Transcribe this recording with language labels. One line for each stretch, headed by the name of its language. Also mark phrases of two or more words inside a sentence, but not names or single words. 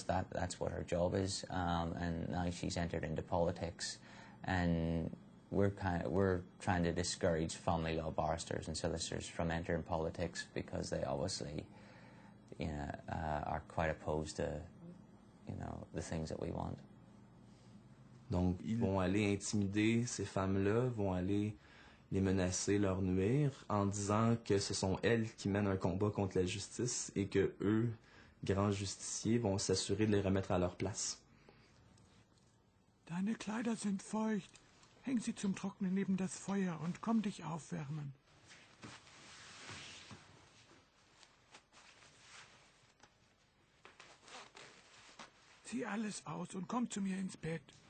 English: That's what her job is, and now she's entered into politics, and we're trying to discourage family law barristers and solicitors from entering politics because they obviously, are quite opposed to, the things that we want.
French: Donc, ils vont aller intimider ces femmes-là, vont aller les menacer, leur nuire, en disant que ce sont elles qui mènent un combat contre la justice et que eux, grands justiciers, vont s'assurer de les remettre à leur place.
German: Deine Kleider sind feucht. Häng sie zum Trocknen neben das Feuer und komm dich aufwärmen. Zieh alles aus und komm zu mir ins Bett.